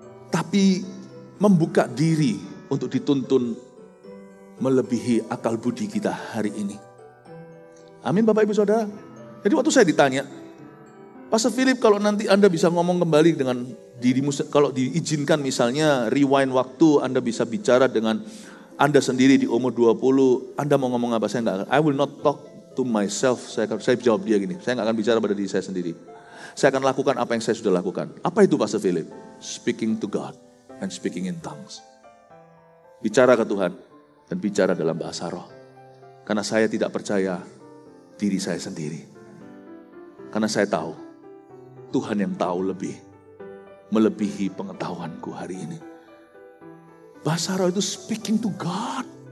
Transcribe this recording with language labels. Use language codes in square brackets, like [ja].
[id] Tapi membuka diri untuk dituntun melebihi akal budi kita hari ini. Amin Bapak Ibu Saudara. Jadi waktu saya ditanya, Pastor Philip kalau nanti Anda bisa ngomong kembali dengan dirimu, kalau diizinkan misalnya rewind waktu, Anda bisa bicara dengan Anda sendiri di umur 20, Anda mau ngomong apa? Saya enggak, [en] I will not talk to myself. [id] Saya jawab dia gini, saya enggak akan bicara pada diri saya sendiri. Saya akan lakukan apa yang saya sudah lakukan. Apa itu Pastor Philip? [en] Speaking to God and speaking in tongues. [id] Bicara ke Tuhan dan bicara dalam bahasa roh. Karena saya tidak percaya diri saya sendiri. Karena saya tahu Tuhan yang tahu lebih, melebihi pengetahuanku hari ini. Bahasa roh itu [en] speaking to God.